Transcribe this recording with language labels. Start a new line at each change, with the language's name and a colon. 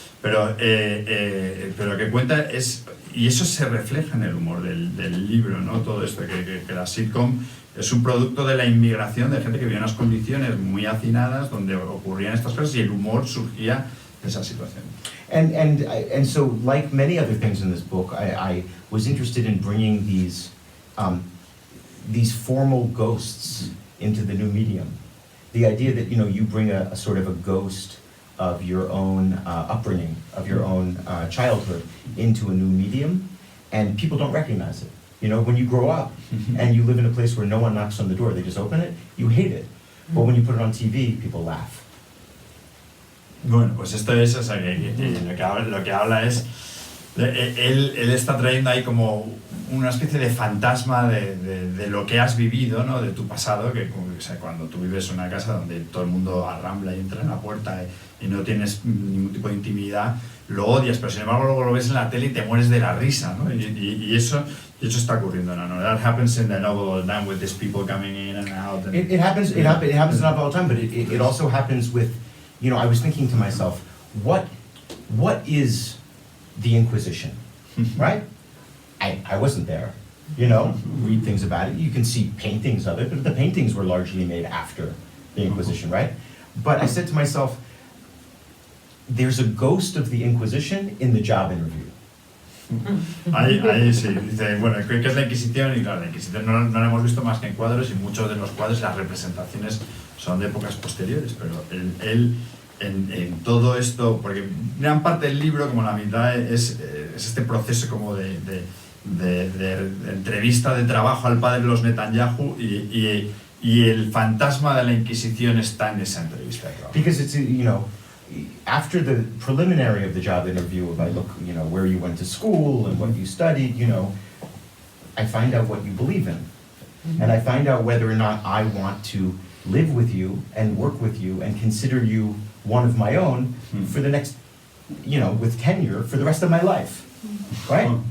Spanish: Pero que cuenta y eso se refleja en el humor del libro, ¿no? Todo esto, que la sitcom es un producto de la inmigración, de gente que vivía en unas condiciones muy hacinadas donde ocurrían estas cosas y el humor surgía de esa situación.
English: And so, like many other things in this book, I was interested in bringing these formal ghosts into the new medium. The idea that, you know, you bring a sort of a ghost of your own upbringing, of your own childhood into a new medium, and people don't recognize it. You know, when you grow up and you live in a place where no one knocks on the door, they just open it, you hate it. But when you put it on TV, people laugh.
Spanish: Bueno, pues esto es, o sea, lo que habla es, él está trayendo ahí como una especie de fantasma de lo que has vivido, ¿no? De tu pasado, que o sea, cuando tú vives en una casa donde todo el mundo arrambla y entra en la puerta y no tienes ningún tipo de intimidad, lo odias, pero sin embargo luego lo ves en la tele y te mueres de la risa, ¿no? Y eso está ocurriendo en la novela.
English: That happens in the novel all the time with these people coming in and out. And, It happens in the novel all the time, but it also happens with, you know, I was thinking to myself, what is the Inquisition, right? I wasn't there, you know, read things about it. You can see paintings of it, but the paintings were largely made after the Inquisition, right? But I said to myself, there's a ghost of the Inquisition in the job interview.
Spanish: Ahí sí, dice, bueno, ¿qué es la Inquisición? Y claro, la Inquisición no la hemos visto más que en cuadros, y muchos de los cuadros, las representaciones son de épocas posteriores, pero él en todo esto, porque gran parte del libro, como la mitad, es este proceso como de entrevista de trabajo al padre de los Netanyahu, y el fantasma de la Inquisición está en esa entrevista de trabajo.
English: Because it's, you know, after the preliminary of the job interview, if I look, you know, where you went to school and what you studied, you know, I find out what you believe in. And I find out whether or not I want to live with you and work with you and consider you one of my own for the next, you know, with tenure for the rest of my life, right?